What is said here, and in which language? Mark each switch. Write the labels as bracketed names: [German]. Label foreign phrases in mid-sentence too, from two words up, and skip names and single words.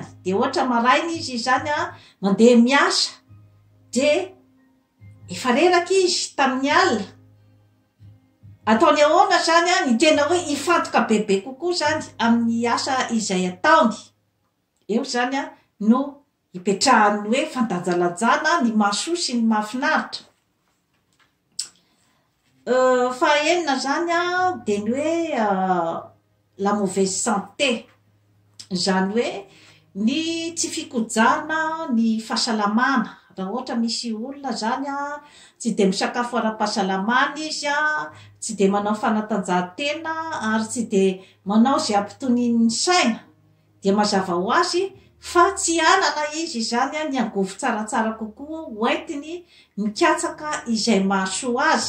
[Malagasy] De ohatra maraina izy zany mandeha miasa, de efa reraka izy tamin'ny alina, ataony ahoana zany ny tena hoe ifantoka bebe kokoa zany amin'ny asa izay ataony. Eo zany no ipetrahany hoe fandanjalanjana ny mahasoa sy ny mahafinaritra. Fahaenina zany de ny hoe [French] la mauvaise santé, [Malagasy] zany hoe ny tsy fikojana ny fahasalamana. Raha ohatra misy olona zany tsy de misakafo ara-pahasalamana izy, tsy de manao fanatanjahantena, ary tsy de manao zay ampitonin'ny saina, de mazava ho azy fa tsy anana izy zany ny angovo tsaratsara kokoa hoentiny mikatsaka izay mahasoa azy.